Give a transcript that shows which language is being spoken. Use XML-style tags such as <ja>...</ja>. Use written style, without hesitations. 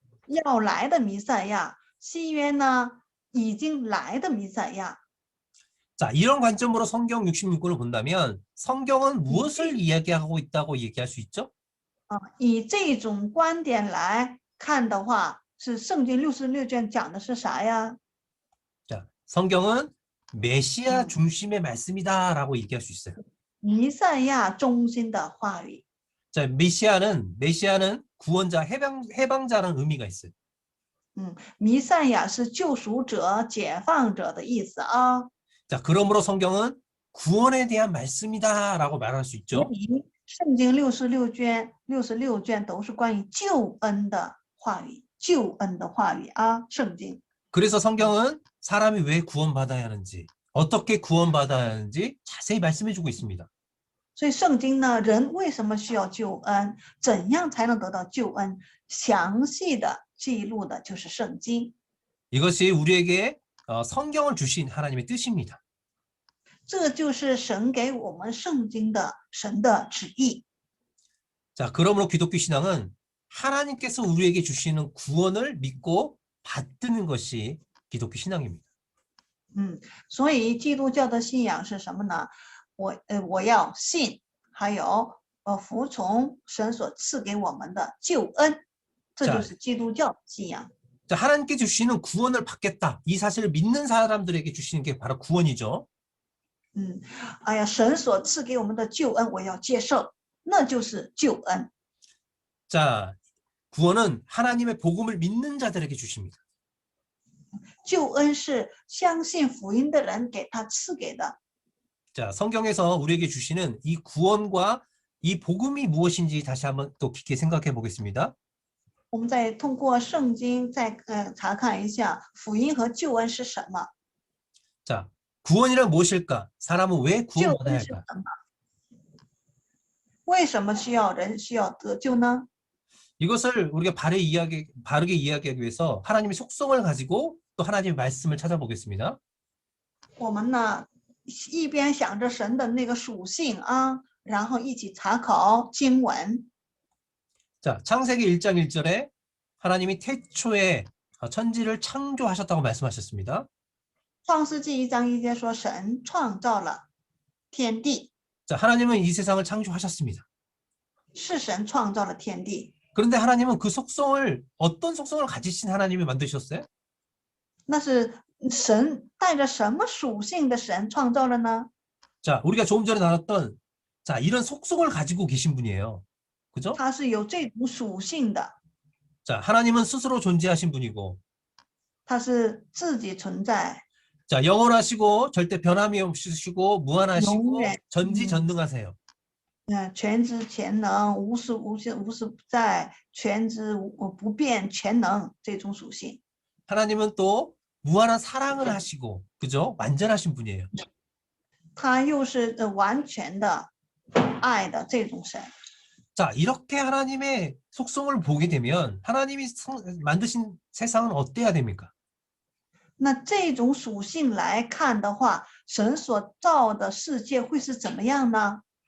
<zh>要来的弥赛亚，新约呢已经来的弥赛亚。</zh> <ko>자, 이런 관점으로 성경 66권을 본다면 성경은 무엇을 이야기하고 있다고 얘기할 수 있죠?</ko> <zh>以这种观点来看的话，是圣经66卷讲的是啥呀？</zh> <ko>자, 성경은 메시아 중심의 말씀이다라고 얘기할 수 있어요.</ko> <zh>弥赛亚中心的话语。</zh> <ko>자, 메시아는 구원자, 해방자라는 의미가 있어요.</ko> <zh>弥赛亚是救赎者、解放者的意思啊。</zh> <ko>자, 그러므로 성경은 구원에 대한 말씀이다라고 말할 수 있죠.</ko> <zh>圣经66卷都是关于救恩的话语，救恩的话语啊，圣经。</zh> <ko>그래서 성경은 사람이 왜 구원받아야 하는지, 어떻게 구원받아야 하는지 자세히 말씀해주고 있습니다.</ko> <zh>所以圣经呢，人为什么需要救恩，怎样才能得到救恩，详细的记录的就是圣经。</zh> <ko>이것이 우리에게 성경을 주신 하나님의 뜻입니다.</ko> <zh>这就是神给我们圣经的神的旨意。</zh> <ko>자, 그러므로 기독교 신앙은 하나님께서 우리에게 주시는 구원을 믿고 받드는 것이 기독교 신앙입니다.</ko> <zh>所以基督教的信仰是什么呢？我要信，还有服从神所赐给我们的救恩，这就是基督教的信仰。</zh> <ko>자, 하나님께 주시는 구원을 받겠다. 이 사실을 믿는 사람들에게 주시는 게 바로 구원이죠.</ko> <zh>哎呀，神所赐给我们的救恩，我要接受，那就是救恩。</zh> <ko>자, 구원은 하나님의 복음을 믿는 자들에게 주십니다.</ko> <zh>救恩是相信福音的人给他赐给的。</zh> <ko>자, 성경에서 우리에게 주시는 이 구원과 이 복음이 무엇인지 다시 한번 또 깊게 생각해 보겠습니다.</ko> <zh>我们再通过圣经再查看一下福音和救恩是什么。</zh> <ko>자, 구원이란 무엇일까? 사람은 왜</ko> <zh>救</zh> <ko>구원받아야</ko> <zh>恩是</zh> <ko>할까?</ko> <zh>什么？为什么人需要得救呢？</zh> <ko>이것을 우리가 바르게 이야기하기 위해서 하나님의 속성을 가지고 또 하나님의 말씀을 찾아보겠습니다.</ko> <zh>我们呢一边想着神的那个属性啊，然后一起查考经文。</zh> <ko>자, 창세기 1장 1절에 하나님이 태초에 천지를 창조하셨다고 말씀하셨습니다.</ko> <zh>创世纪1章1节说，神创造了天地，</zh> <ko>자, 하나님은 이 세상을 창조하셨습니다.</ko> <zh>是神创造了天地。</zh> <ko>그런데 하나님은 그 속성을 어떤 속성을 가지신 하나님이 만드셨어요?</ko> <zh>那是神带着什么属性的神创造了呢？</zh> <ko>자, 우리가 조금 전에 나눴던 자, 이런 속성을 가지고 계신 분이에요. 그죠?</ko> <zh>他是有这种属性的，</zh> <ko>자, 하나님은 스스로 존재하신 분이고</ko> <zh>他是自己存在，</zh> <ko>자, 영원하시고 절대 변함이 없으시고 무한하시고 영원해. 전지전능하세요.</ko> <zh>全知全能，无时不在，全知不变，全能这种属性。</zh> <ko>하나님은 또 무한한 사랑을 하시고 그죠? 완전하신 분이에요.</ko> <zh>他又是完全的爱的这种神。</zh> <ko>자, 이렇게 하나님의 속성을 보게 되면 하나님이 만드신 세상은 어때야 됩니까?</ko> <zh>那这种属性来看的话，神所造的世界会是怎么样呢？</zh>